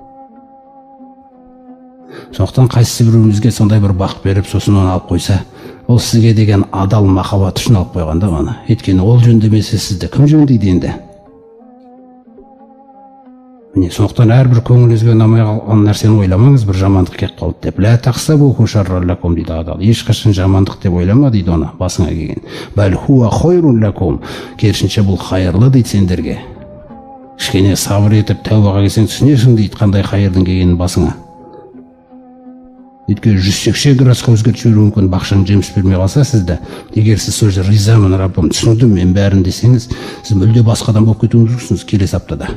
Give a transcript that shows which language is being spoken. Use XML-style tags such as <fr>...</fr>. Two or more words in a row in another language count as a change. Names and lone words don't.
<kk>Сондықтан қайсысы біреуімізге сондай бір бақ беріп, сосын оны алып қойса, ол сізге деген адал махаббат үшін алып қойғанда оны. Өйткені ол жөндемесе сізді кім жөндейді енді? Міне, сондықтан әрбір көңіліңізге ұнамай қалған нәрсені ойламаңыз, бір жамандық келіп қалды деп.</kk> <ar>لا تحسبوه شرا لكم</ar> <kk>дейді адал. Ешқашан жамандық деп ойлама дейді оны басыңа келген.</kk> <ar>بل هو خير لكم.</ar> <kk>Керісінше бұл хайырлы дейді сендерге. Кішкене сабыр етіп тәубаға келсең түсінесің дейді қандай хайырдың келгенін басыңа. Өйткені 180 градусқа өзгертіп жіберуі мүмкін, бақшаның жеміс бермей қалса сізді. Егер сіз сол жерде ризамын Раббым, түсіндім мен бәрін десеңіз, сіз мүлде басқадан болып кетуіңіз мүмкінсіз келесі аптада.</kk>